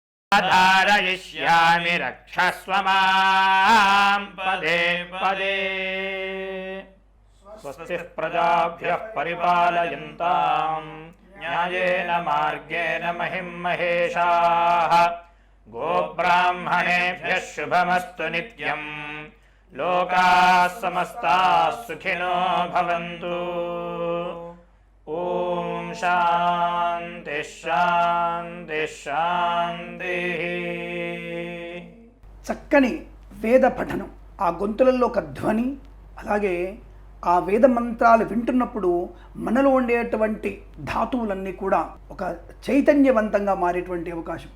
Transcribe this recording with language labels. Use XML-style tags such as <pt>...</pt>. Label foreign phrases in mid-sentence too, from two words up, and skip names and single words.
<sa>ధారయిష్యామి రక్షస్వ మాం పదే పదే. స్వస్తి ప్రజాభ్యః పరిపాలయంతాం న్యాయేన మార్గేణ మహిం మహేషాః. గోబ్రాహ్మణేభ్యः శుభమస్తు నిత్యం. లోకాः సమస్తాः సుఖినో భవంతు. ఓం శాంతి శాంతి శాంతి.</sa> <te>చక్కని వేద పఠనం, ఆ గొంతులలో ఒక ధ్వని, అలాగే ఆ వేద మంత్రాలు వింటున్నప్పుడు మనలో ఉండేటువంటి ధాతువులన్నీ కూడా ఒక చైతన్యవంతంగా మారేటువంటి అవకాశం.</te>